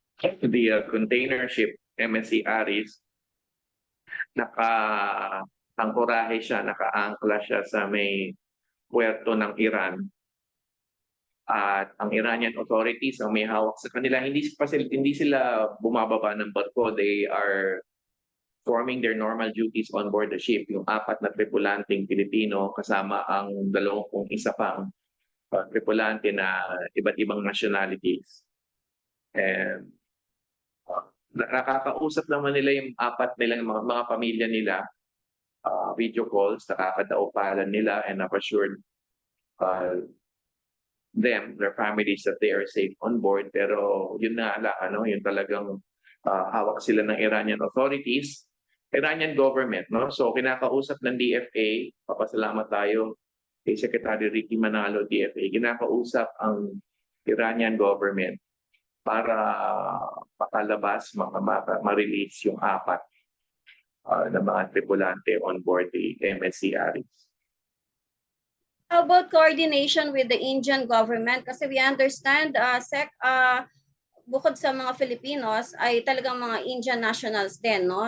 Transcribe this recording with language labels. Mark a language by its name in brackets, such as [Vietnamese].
[English] The container ship MSC Aris. [Filipino] Naka-angkorahe siya, naka-angkla siya sa may puerto ng Iran. At ang Iranian authorities ang may hawak sa kanila, hindi sila bumababa ng barko. [English] They are performing their normal duties on board the ship. [Filipino] Yung 4 na tripulanteng Pilipino kasama ang 21 pang tripulante na iba't ibang nationalities. And nakakausap naman nila yung 4 nilang mga pamilya nila, video calls, nakakadaupalan nila [English] and assured them, their families, that they are safe on board. [Filipino] Pero yun na yun talagang hawak sila ng Iranian authorities, Iranian government, no? So kinakausap ng DFA, papasalamat tayo kay Secretary Ricky Manalo, DFA, kinakausap ang Iranian government para makalabas, ma-release yung 4 na mga tripulante on board the MSC Aris. [English] How about coordination with the Indian government? [Filipino] Kasi we understand, Sec, bukod sa mga Filipinos ay talagang mga Indian nationals din, no?